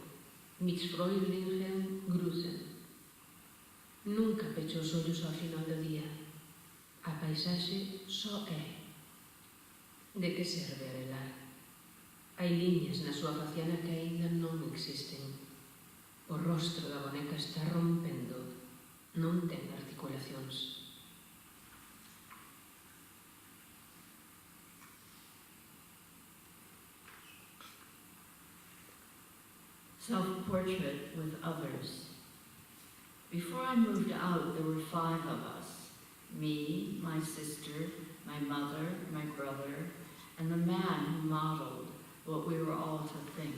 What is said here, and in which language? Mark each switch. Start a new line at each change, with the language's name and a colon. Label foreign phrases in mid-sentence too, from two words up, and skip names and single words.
German: Mit freundlichen Grüßen.
Galician: Nunca pecho os ollos ao final do día. A paisaxe só é. De que serve arelar? Hai liñas na súa faciana que aínda non existen. rostro da boneca está rompendo, non ten articulacións.
English: Self-portrait with others. Before I moved out, there were 5 of us. Me, my sister, my mother, my brother, and the man who modeled what we were all to think.